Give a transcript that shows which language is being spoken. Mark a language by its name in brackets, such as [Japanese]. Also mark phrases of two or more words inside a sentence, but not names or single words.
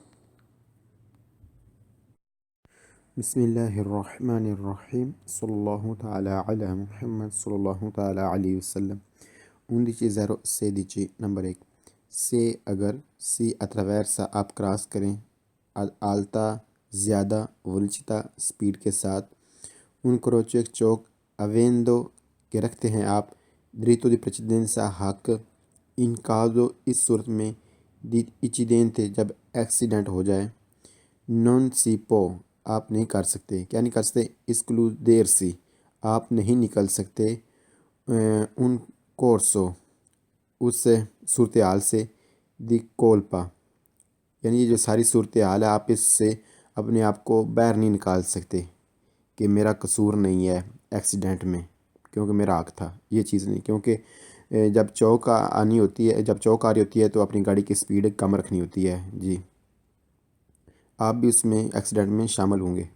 [Arabic] بسم اللہ الرحمن الرحیم، صلی اللہ تعالی علی محمد صلی اللہ تعالی علیہ وسلم۔ [Urdu] 11 نمبر 1، سے اگر سی attraversa آپ کراس کریں alta زیادہ velocità اسپیڈ کے ساتھ [Italian] un croce [Urdu] چوک avendo کہ رکھتے ہیں آپ [Italian] diritto di precedenza [Urdu] حق in caso اس صورت میں [Italian] di incidente [Urdu] جب ایکسیڈنٹ ہو جائے [Italian] non si può [Urdu] آپ نہیں کر سکتے، کیا نہیں کر سکتے، escludersi آپ نہیں نکل سکتے [Italian] un corso [Urdu] اس صورتحال سے [Italian] di colpa [Urdu] یعنی یہ جو ساری صورتحال ہے آپ اس سے اپنے آپ کو باہر نہیں نکال سکتے کہ میرا قصور نہیں ہے ایکسیڈنٹ میں کیونکہ میرا حق تھا، یہ چیز نہیں، کیونکہ جب چوک آ رہی ہوتی ہے تو اپنی گاڑی کی سپیڈ کم رکھنی ہوتی ہے جی، آپ بھی اس میں ایکسیڈنٹ میں شامل ہوں گے۔